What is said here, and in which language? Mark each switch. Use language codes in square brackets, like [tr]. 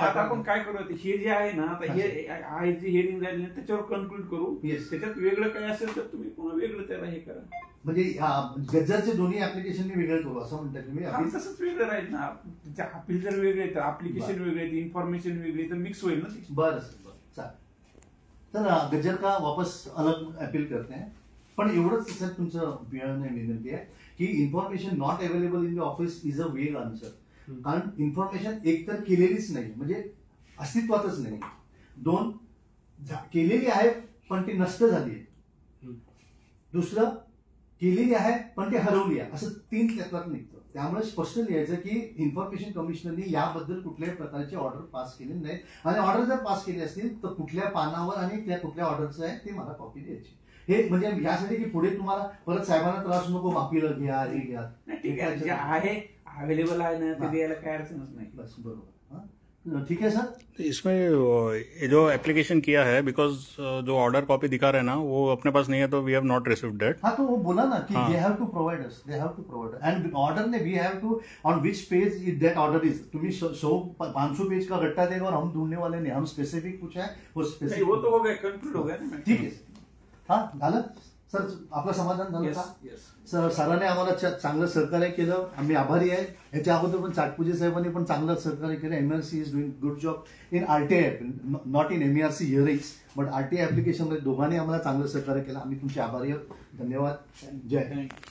[mr] आता आपण काय करू, हे जे आहे ना आता हे आहे जे हिअरिंग झाली त्याच्यावर कन्क्लूड करू. त्याच्यात वेगळं काय असेल तर तुम्ही पुन्हा वेगळं त्याला हे करा. म्हणजे गज्जरचे दोन्ही ऍप्लिकेशन वेगळं करू असं म्हणतात तुम्ही? तसंच वेगळं राहील ना. अपील जर वेगळे तर ऍप्लिकेशन वेगळे, इन्फॉर्मेशन वेगळी, तर मिक्स होईल ना. बरं सर, चालेल. [hi] तर गज्जर का वापस अलग अपील करते हैं. [mr] पण एवढंच सर तुमचं विनंती आहे की [en] Information not available in the office is a vague answer. [mr] कारण इन्फॉर्मेशन एक तर केलेलीच नाही, म्हणजे अस्तित्वातच नाही. दोन, केलेली आहे पण ती नष्ट झाली आहे. दुसरं, केलेली आहे पण ती हरवली आहे. असं 3 त्यातल्यात निघतं. त्यामुळे स्पष्ट लिहायचं की इन्फॉर्मेशन कमिशनरनी याबद्दल कुठल्याही प्रकारचे ऑर्डर पास केले नाहीत, आणि ऑर्डर जर पास केले असतील तर कुठल्या पानावर आणि त्या कुठल्या ऑर्डरचं आहे ते मला कॉपी द्यायची. हे म्हणजे यासाठी की पुढे तुम्हाला परत साहेबांना त्रास नको, अपील घ्या हे घ्या. ठीक आहे, जे आहे अवेलेबल आहे ना ते द्यायला काय अडचणच नाही. बस बरोबर. [hi] ठीक है सर. इसमें ये जो एप्लीकेशन किया है, बिकॉज जो ऑर्डर कॉपी दिखा रहे हैं ना वो अपने पास नहीं है, तो [en] We have not received that. [hi] हाँ, तो वो बोला ना कि [en] They have to provide us, they have to provide, and order ने we have to on which page is that order is. [hi] तुम्ही 100-500 पेज का गट्टा देगा और हम ढूंढने वाले नहीं. हम स्पेसिफिक पूछा है, वो स्पेसिफिक. वो तो हो गया, कंक्लूड हो गया ना. [mr] ठीक आहे. हा झालं सर, आपलं समाधान झालं का? सर, सरांनी आम्हाला चांगलं सहकार्य केलं, आम्ही आभारी आहे. याच्या अगोदर पण चाटपुजे साहेबांनी पण चांगलं सहकार्य केलं. [en] MRC is doing good job in RTI, not in MRC hearings but RTI application [mr] मध्ये दोघांनी आम्हाला चांगलं सहकार्य केलं. आम्ही तुमचे आभारी आहोत. धन्यवाद. जय.